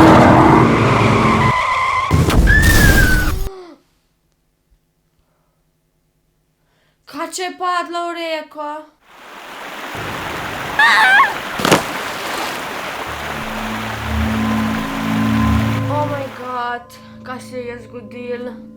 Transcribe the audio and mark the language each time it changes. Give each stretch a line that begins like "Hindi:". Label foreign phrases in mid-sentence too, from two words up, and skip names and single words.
Slovenian: Kaj če je padla v reko?
English: Oh my god,
Slovenian: kaj se je zgodilo?